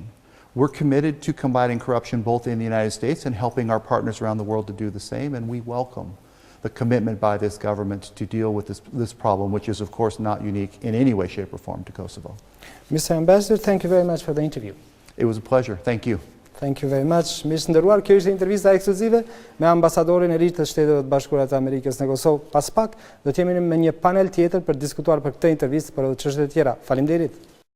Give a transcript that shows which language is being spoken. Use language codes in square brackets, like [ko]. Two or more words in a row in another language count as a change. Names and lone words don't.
[en] We're committed to combating corruption both in the United States and helping our partners around the world to do the same, and we welcome the commitment by this government to deal with this problem, which is of course not unique in any way, shape or form to Kosovo. Mr. Ambassador, thank you very much for the interview. It was a pleasure. Thank you. Thank you very much. [sq] Mirë nderuar, kjo ishte intervista ekskluzive me ambasadorin e ri të Shteteve të Bashkuara të Amerikës në Kosovë. Pas pak do të jemi me një panel tjetër për diskutuar për këtë intervistë, për edhe çështje të tjera. Faleminderit.